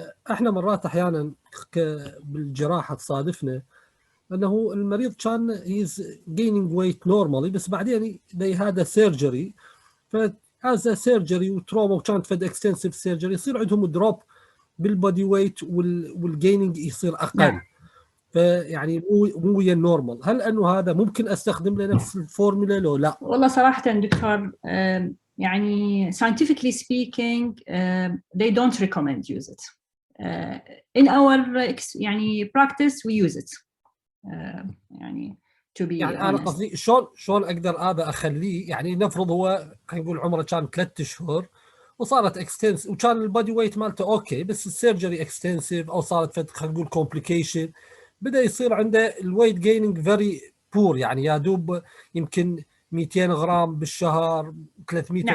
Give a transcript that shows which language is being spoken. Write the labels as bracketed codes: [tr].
[ar] احنا مرات احيانا بالجراحه تصادفنا انه المريض كان [en] he's gaining weight normally [ar] بس بعدين [en] they had a surgery، [ar] فاز سيرجري وتروما وكانت فد اكستنسيف سيرجري يصير عندهم دروب بالبودي ويت والجيننج يصير اقل. فيعني مو ويا النورمال. هل انه هذا ممكن استخدم له نفس الفورمولا لو لا؟ والله صراحه دكتور يعني [en] scientifically speaking they don't recommend use it. In our [ar] يعني [en] practice we use it. [ar] يعني [en] to be يعني honest. [ar] انا قصدي شلون اقدر هذا اخليه، يعني نفرض هو خلينا نقول عمره كان 3 اشهر وصارت اكستنس وكان البودي ويت مالته اوكي بس السيرجري اكستنسيف او صارت خلينا نقول كومبليكيشن، بدا يصير عنده الويت جيننج فيري بور، يعني يا دوب يمكن 200 غرام بالشهر 300